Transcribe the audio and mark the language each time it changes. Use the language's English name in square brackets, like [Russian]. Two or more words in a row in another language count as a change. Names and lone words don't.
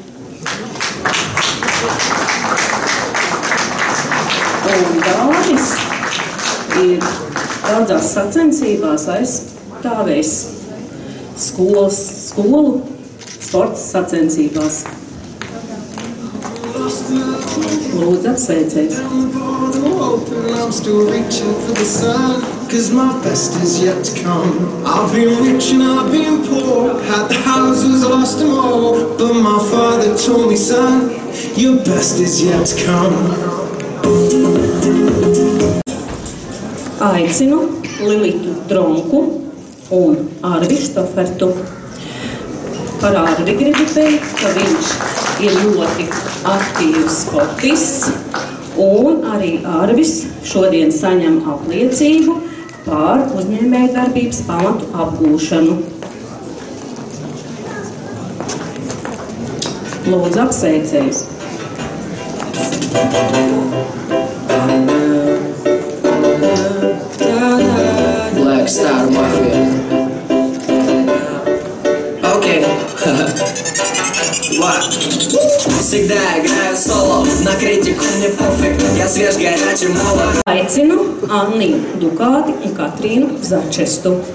[Latvian] Un Dāvis ir daudzās sacensībās aizstāvējis skolu sporta sacensībās. Lūdzu, apsveicēt. [English] I'm still reaching for the sun, 'cause my best is yet to come. I've been rich and I've been poor, had the houses, lost them all, but my father told me, son, your best is yet to come. [Latvian] Aicinu Lilitu Dronku un Arvi Štofertu. Par Arvi gribu teikt, ka viņš ir ļoti aktīvs sportists, un arī Arvis šodien saņem apliecību par uzņēmējdarbības pamatu apgūšanu. Lūdzu, apsveicējus. Black Star Mafia. Okay. [Russian] Всегда играю соло, на критику мне пофиг, я свеж горячий молот. [Latvian] Aicinu Anniju Dukāti un Katrīnu Začestu.